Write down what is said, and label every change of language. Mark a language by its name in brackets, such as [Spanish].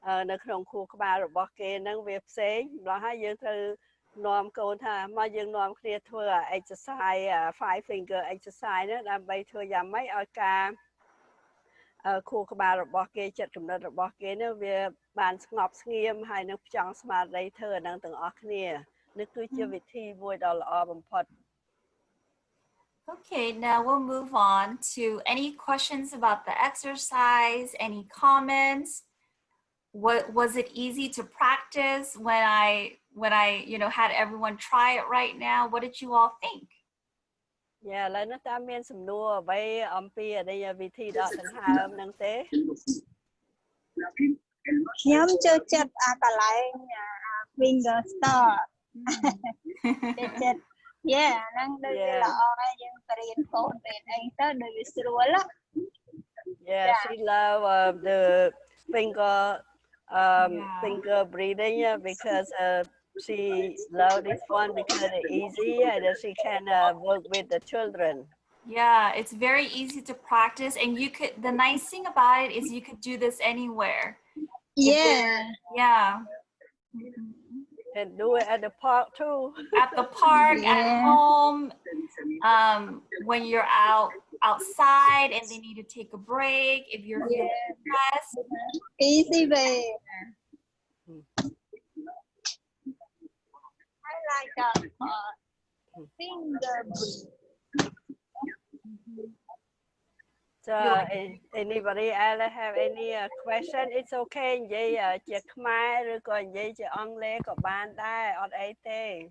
[Khmer] នៅក្នុងខួរក្បាលរបស់គេហ្នឹងវាផ្សេងម្ល៉េះហើយយើងត្រូវនាំកូនថាមកយើងនាំគ្នាធ្វើ [English] exercise 5-finger exercise [Khmer] ហ្នឹងដើម្បីធ្វើយ៉ាងម៉េចឲ្យការខួរក្បាលរបស់គេចិត្តគំនិតរបស់គេហ្នឹងវាបានស្ងប់ស្ងៀមហើយនឹងផ្ចង់ស្មារតីធ្វើអាហ្នឹងទាំងអស់គ្នានេះគឺជាវិធីមួយដ៏ល្អបំផុត [English] Okay, now we'll move on to any questions about the exercise, any comments. What was it easy to practice when I had everyone try it right now? What did you all think? Yeah, [Khmer] ឥឡូវនេះតើមានសំណួរអ្វីអំពីវិធីដកដង្ហើមហ្នឹងទេ ខ្ញុំចូលចិត្តកន្លែង [English] finger star [Khmer] ចិត្ត yeah ហ្នឹងដូចវាល្អហើយយើងបរៀនកូនពេលអីទៅដូចវាស្រួល [English] Yeah, she love the finger finger breathing because she love this one because it's easy and she can work with the children. Yeah, it's very easy to practice, and the nice thing about it is you could do this anywhere. Yeah. And do it at the park too. At the park, at home, when you're outside and they need to take a break, if you're feeling stressed. Easy way. I like finger breathing. So anybody else have any question? It's okay [Khmer] និយាយជាខ្មែរឬក៏និយាយជាអង់គ្លេសក៏បានដែរអត់អីទេ